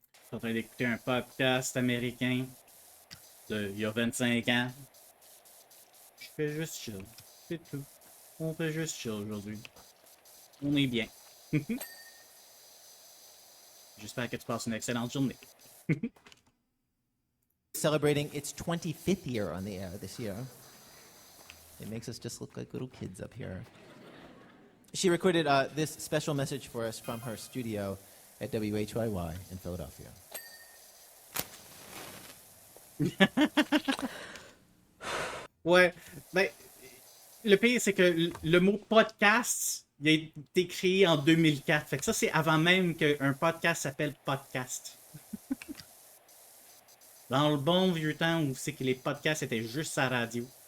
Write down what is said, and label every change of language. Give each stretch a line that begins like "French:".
French: Je suis en train d'écouter un podcast américain il y a 25 ans. Je fais juste chill. C'est tout. On fait juste chill aujourd'hui. On est bien. J'espère que tu passes une excellente journée.
English: Celebrating its 25th year on the air this year. It makes us just look like little kids up here. She recorded this special message for us from her studio at WHYY in Philadelphia.
French: Ouais, ben, le pire, c'est que le mot podcast, il a été créé en 2004. Fait que ça, c'est avant même qu'un podcast s'appelle podcast. Dans le bon vieux temps où c'est que les podcasts étaient juste à la radio.